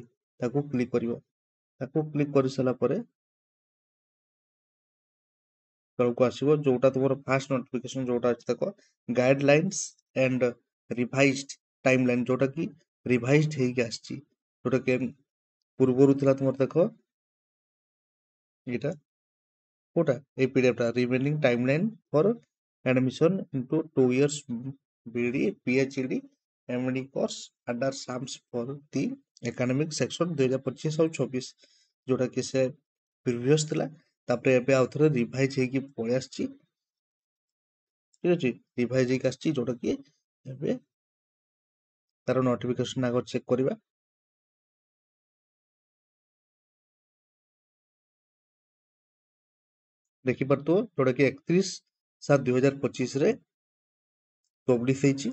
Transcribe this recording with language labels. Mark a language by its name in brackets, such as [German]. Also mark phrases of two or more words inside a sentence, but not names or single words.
[Odia] ତାକୁ କ୍ଲିକ୍ କରିବ। ତାକୁ କ୍ଲିକ୍ କରି ସାରିଲା ପରେ ତଳକୁ ଆସିବ, ଯୋଉଟା ତୁମର [English] first notification [Odia] ଯୋଉଟା ଅଛି ଦେଖ [English] guidelines and revised timeline, [Odia] ଯୋଉଟା କି ରିଭାଇଜ୍ଡ ହେଇକି ଆସିଛି, ଯୋଉଟା କି ପୂର୍ବରୁ ଥିଲା ତୁମର ଦେଖ ଏଇଟା କୋଉଟା ଏଇ ପିଡିଏଫ ଟା [English] remaining timeline for admission into 2 years BD PhD MD course under SAMS for the academic section 2025 [Odia] ଆଉ 26, ଯୋଉଟା କି ସେ ପ୍ରିଭିୟସ୍ ଥିଲା, ତାପରେ ଏବେ ଆଉ ଥରେ ରିଭାଇଜ ହେଇକି ପଳେଇ ଆସିଛି। ଠିକ ଅଛି, ରିଭାଇଜ ହେଇକି ଆସିଛି, ଯୋଉଟା କି ଏବେ ତାର ନୋଟିଫିକେଶନ ଆଗ ଚେକ୍ କରିବା। ଦେଖିପାରୁଥିବ ଯୋଉଟା କି 31/7/2025 ରେ ପବ୍ଲିଶ ହେଇଛି।